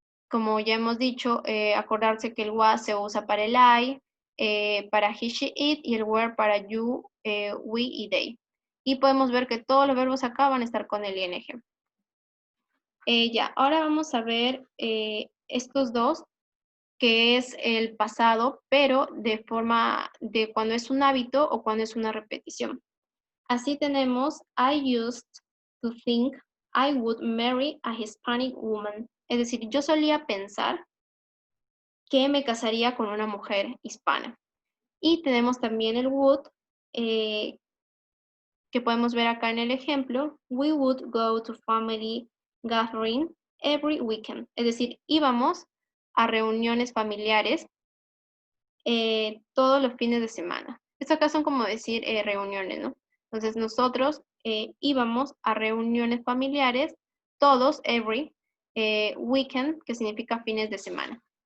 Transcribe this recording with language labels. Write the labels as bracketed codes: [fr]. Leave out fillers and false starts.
[es] Como ya hemos dicho, acordarse que el was se usa para el I, para he, she, it, y el were para you, we y they. Y podemos ver que todos los verbos acá van a estar con el ing. Ya, ahora vamos a ver estos dos, que es el pasado, pero de forma de cuando es un hábito o cuando es una repetición. Así tenemos, [en] I used to think I would marry a Hispanic woman. [es] Es decir, yo solía pensar que me casaría con una mujer hispana. Y tenemos también el would, que podemos ver acá en el ejemplo. [en] We would go to family gathering every weekend. [es] Es decir, íbamos a reuniones familiares todos los fines de semana. Esto acá son como decir reuniones, ¿no? Entonces nosotros íbamos a reuniones familiares todos, [en] every weekend, [es] que significa fines de semana.